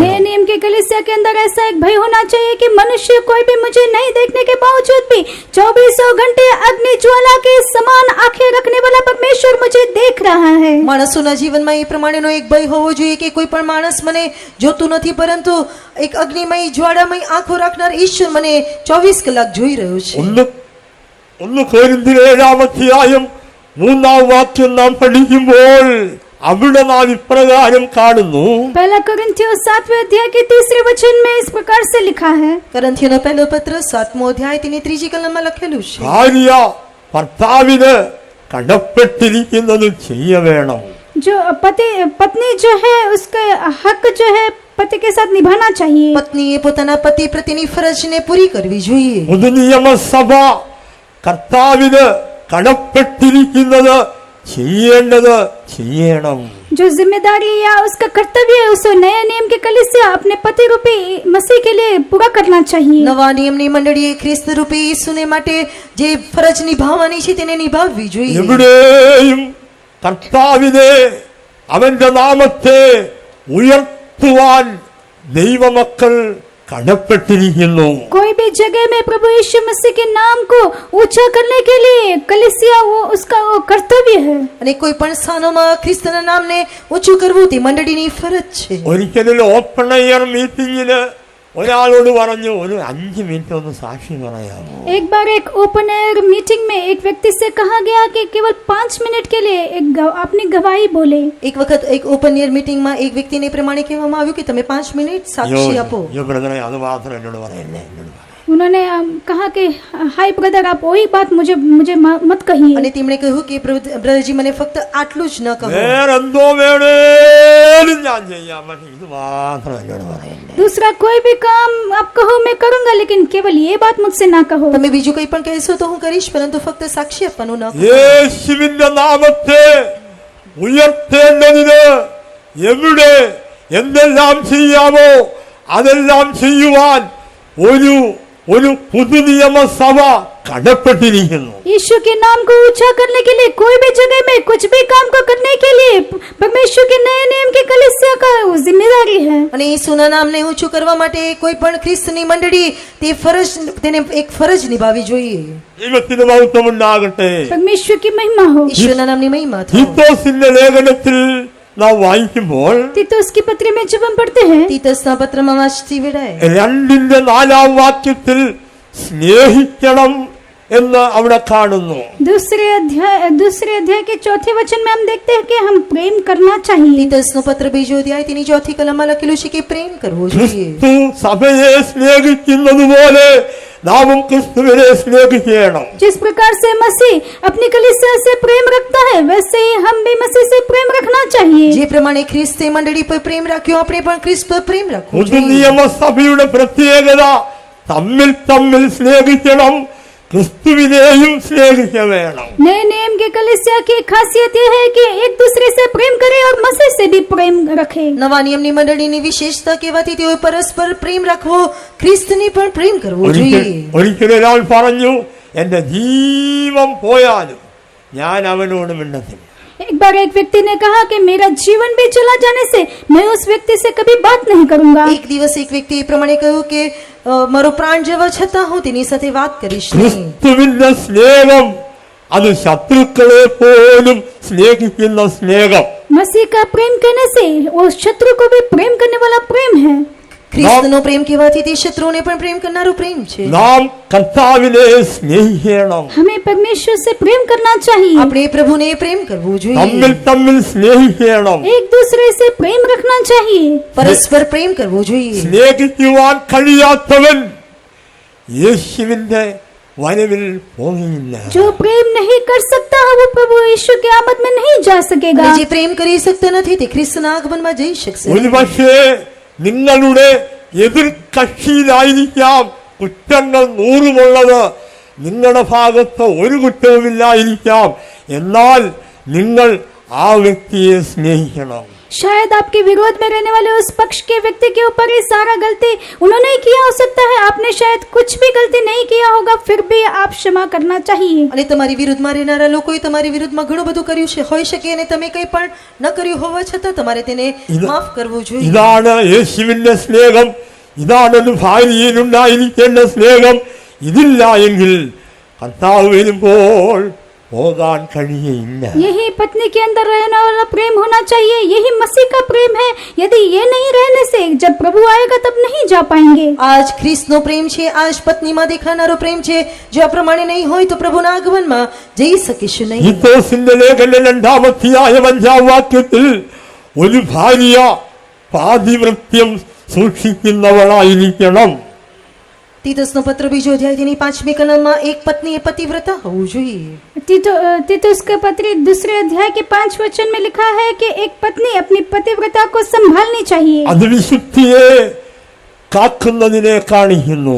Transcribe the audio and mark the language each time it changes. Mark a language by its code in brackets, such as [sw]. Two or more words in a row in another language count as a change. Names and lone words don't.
[hi] नए नियम के कलीसिया के अंदर ऐसा एक भय होना चाहिए कि मनुष्य कोई भी मुझे नहीं देखने के बावजूद भी 24 घंटे अग्नि ज्वाला के समान आंखें रखने वाला परमेश्वर मुझे देख रहा है. [gu] માણસોના જીવનમાં એ પ્રમાણેનો એક ભય હોવો જોઈએ કે કોઈ પણ માણસ મને જોતું નથી પરંતુ એક અગ્નિમય જ્વાળામય આંખો રાખનાર ઈશ્વર મને 24 કલાક જોઈ રહ્યો છે. [ml] ഒന്ന് കൊരിന്ത്യർ 7-ാം അധ്യായം 3-ാം വാക്യം നാം പഠിക്കുമ്പോൾ അവിടെ നാം ഇപ്രകാരം കാണുന്നു. [hi] पहला कोरिन्थियों 7वें अध्याय के 3रे वचन में इस प्रकार से लिखा है. [gu] કરંથીઓનો પહેલો પત્ર 7મો અધ્યાય તેની 3જી કલમમાં લખેલું છે. [ml] ഭാര്യ ഭർത്താവിന് കടപ്പെട്ടിരിക്കുന്നത് ചെയ്യവേണം. [hi] जो पत्नी जो है उसका हक जो है पति के साथ निभाना चाहिए. [gu] પત્નીએ પોતાના પતિ પ્રત્યેની ફરજને પૂરી કરવી જોઈએ. [ml] പുതുനിയമസഭ കർത്താവിന് കടപ്പെട്ടിരിക്കുന്നത് ചെയ്യേണ്ടത് ചെയ്യണം. [hi] जो जिम्मेदारी या उसका कर्तव्य है उसे नए नियम के कलीसिया अपने पति रूपी मसीह के लिए पूरा करना चाहिए. [gu] નવા નિયમની મંડળીએ ખ્રિસ્ત રૂપી ઈસુને માટે જે ફરજ નિભાવવાની છે તેને નિભાવવી જોઈએ. [ml] എവിടെയും കർത്താവിനെ അവന്റെ നാമത്തെ ഉയർത്തുവാൻ ദൈവമക്കൾ കടപ്പെട്ടിരിക്കുന്നു. [hi] कोई भी जगह में प्रभु यीशु मसीह के नाम को ऊंचा करने के लिए कलीसिया उसका कर्तव्य है. [gu] અને કોઈ પણ સ્થાનોમાં ખ્રિસ્તના નામને ઊંચું કરવું તે મંડળીની ફરજ છે. [ml] ഒരിക്കലും [en] open air [ml] മീറ്റിംഗിന് ഒരാളോട് പറഞ്ഞു, ഒരു 5 മിനിറ്റ് ഒന്ന് സാക്ഷി പറയാമോ? [hi] एक बार एक [en] open air meeting [hi] में एक व्यक्ति से कहा गया कि केवल 5 मिनट के लिए अपनी गवाही बोले. [gu] એક વખત એક [en] open air [gu] મીટિંગમાં એક વ્યક્તિને પ્રમાણે કહેવામાં આવ્યું કે તમે 5 મિનિટ સાક્ષી આપો. [ml] യോ ബ്രദറെ, അത് മാത്രം എന്നോട് പറയല്ലേ, എന്നോട് പറ. [hi] उन्होंने कहा कि [en] hi brother, [hi] आप वही बात मुझे मत कहिए. [gu] અને તેમણે કહ્યું કે બ્રદરજી મને ફક્ત આટલું જ ન કહો. [ml] വേറെന്തോ വേണേലും ഞാൻ ചെയ്യാം, പക്ഷെ ഇത് മാത്രം എന്നോട് പറയല്ലേ. [hi] दूसरा कोई भी काम आप कहो मैं करूंगा, लेकिन केवल ये बात मुझसे ना कहो. [gu] તમે બીજું કંઈ પણ કહેશો તો હું કરીશ, પરંતુ ફક્ત સાક્ષી આપવાનું ન કહો. [ml] യേശുവിന്റെ നാമത്തെ ഉയർത്തേണ്ടതിന് എവിടെ എന്തെല്ലാം ചെയ്യാമോ അതെല്ലാം ചെയ്യുവാൻ ഒരു പുതുനിയമസഭ കടപ്പെട്ടിരിക്കുന്നു. [hi] यीशु के नाम को ऊंचा करने के लिए कोई भी जगह में कुछ भी काम को करने के लिए परमेश्वर के नए नियम की कलीसिया का जिम्मेदारी है. [gu] અને ઈસુના નામને ઊંચું કરવા માટે કોઈ પણ ખ્રિસ્તની મંડળી તેને એક ફરજ નિભાવવી જોઈએ. [ml] ദൈവത്തിന് മഹത്വം ഉണ്ടാകട്ടെ. [hi] परमेश्वर की महिमा हो. [gu] ઈશ્વરના નામની મહિમા થાય. [ml] തീത്തോസിന്റെ ലേഖനത്തിൽ നാം വായിക്കുമ്പോൾ [hi] तीतुस की पत्री में जब हम पढ़ते हैं [gu] તીતસના પત્રમાં વાંચતી વેળાએ [ml] 2:4 വാക്യത്തിൽ സ്നേഹിക്കണം എന്ന് അവിടെ കാണുന്നു. [hi] दूसरे अध्याय के चौथे वचन में हम देखते हैं कि हम प्रेम करना चाहिए. [gu] તીતસનો પત્ર બીજો અધ્યાય તેની ચોથી કલમમાં લખેલું છે કે પ્રેમ કરવો જોઈએ. [ml] ക്രിസ്തു സഭയെ സ്നേഹിക്കുന്നത് പോലെ നാമും ക്രിസ്തുവിനെ സ്നേഹിക്കണം. [hi] जिस प्रकार से मसीह अपनी कलीसिया से प्रेम रखता है, वैसे ही हम भी मसीह से प्रेम रखना चाहिए. [gu] જે પ્રમાણે ખ્રિસ્તે મંડળી પર પ્રેમ રાખ્યો, આપણે પણ ખ્રિસ્ત પર પ્રેમ રાખવો [ml] പുതു [gu] જોઈએ. [ml] നിയമസഭയുടെ പ്രത്യേകത തമ്മിൽ സ്നേഹിക്കണം, ക്രിസ്തുവിനെയും സ്നേഹിക്ക വേണം. [hi] नए नियम के कलीसिया की खासियत यह है कि एक दूसरे से प्रेम करे और मसीह से भी प्रेम रखे. [gu] નવા નિયમની મંડળીની વિશેષતા કહેવાથી તેઓ પરસ્પર પ્રેમ રાખવો, ખ્રિસ્તને પણ પ્રેમ કરવો જોઈએ. [ml] ഒരിക്കലും ഒരാൾ പറഞ്ഞു, എന്റെ ജീവൻ പോയാലും ഞാൻ അവനോട് മിണ്ടത്തില്ല. [hi] एक बार एक व्यक्ति ने कहा कि मेरा जीवन भी चला जाने से मैं उस व्यक्ति से कभी बात नहीं करूंगा. [gu] એક દિવસ એક વ્યક્તિએ એ પ્રમાણે કહ્યું કે મારો પ્રાણ જવા છતાં હું તેની સાથે વાત કરીશ નહીં. [ml] ക്രിസ്തുവിന്റെ സ്നേഹം അത് ശത്രുക്കളെ പോലും സ്നേഹിക്കുന്ന സ്നേഹം. [hi] मसीह का प्रेम करने से वो शत्रु को भी प्रेम करने वाला प्रेम है. [gu] ખ્રિસ્તનો પ્રેમ કહેવાથી તે શત્રુઓને પણ પ્રેમ કરનારો પ્રેમ છે. [ml] നാം കർത്താവിനെ സ്നേഹിക്കണം. [hi] हमें परमेश्वर से प्रेम करना चाहिए. [gu] આપણે પ્રભુને પ્રેમ કરવો જોઈએ. [ml] തമ്മിൽ സ്നേഹിക്കണം. [hi] एक दूसरे से प्रेम रखना चाहिए. [gu] પરસ્પર પ્રેમ કરવો જોઈએ. [ml] സ്നേഹിക്കുവാൻ കഴിയാത്തവൻ യേശുവിന്റെ വരവിൽ പോകില്ല. [hi] जो प्रेम नहीं कर सकता वो प्रभु यीशु की आमद में नहीं जा सकेगा. [gu] અને જે પ્રેમ કરી શકતા નથી તે ખ્રિસ્તના આગમનમાં જઈ શકશે. [ml] ഒരുപക്ഷേ നിങ്ങളുടെ എതിർ കക്ഷിയിലായിരിക്കാം കുറ്റങ്ങൾ 100 നിങ്ങളുടെ ഭാഗത്ത് ഒരു കുറ്റവുമില്ലായിരിക്കാം. എന്നാൽ നിങ്ങൾ ആ വ്യക്തിയെ സ്നേഹിക്കണം. [hi] शायद आपके विरोध में रहने वाले उस पक्ष के व्यक्ति के ऊपर ही सारा गलती उन्होंने ही किया हो सकता है. आपने शायद कुछ भी गलती नहीं किया होगा, फिर भी आप क्षमा करना चाहिए. [gu] અને તમારી વિરુદ્ધમાં રહેનારા લોકોએ તમારી વિરુદ્ધમાં ઘણું બધું કર્યું છે, હોઈ શકે, અને તમે કંઈ પણ ન કર્યું હોવા છતાં તમારે તેને માફ કરવું જોઈએ. [ml] ഇതാണ് യേശുവിന്റെ സ്നേഹം. ഇതാണ് ഒരു ഭാര്യയിലുണ്ടായിരിക്കേണ്ട സ്നേഹം. ഇതില്ല എങ്കിൽ കർത്താവ് വരുമ്പോൾ പോകാൻ കഴിയില്ല. [hi] यही पत्नी के अंदर रहने वाला प्रेम होना चाहिए. यही मसीह का प्रेम है. यदि ये नहीं रहने से जब प्रभु आएगा तब नहीं जा पाएंगे. [gu] આજ ખ્રિસ્તનો પ્રેમ છે, આજ પત્નીમાં દેખાનારો પ્રેમ છે. જો આ પ્રમાણે નહીં હોય તો પ્રભુના આગમનમાં જઈ શકીશું નહીં. [ml] തീത്തോസിന്റെ ലേഖനം 2:5 വാക്യത്തിൽ ഒരു ഭാര്യ പാതിവൃത്യം സൂക്ഷിക്കുന്നവളായിരിക്കണം. [gu] તીતસનો પત્ર બીજો અધ્યાય તેની 5મી કલમમાં એક પત્નીએ પતિવ્રતા હોવું જોઈએ. [hi] तीतुस के पत्री दूसरे अध्याय के 5 वचन में लिखा है कि एक पत्नी अपनी पतिव्रता को संभालनी चाहिए. [ml] അത് വിശുദ്ധിയെ കാക്കുന്നതിനെ കാണിക്കുന്നു.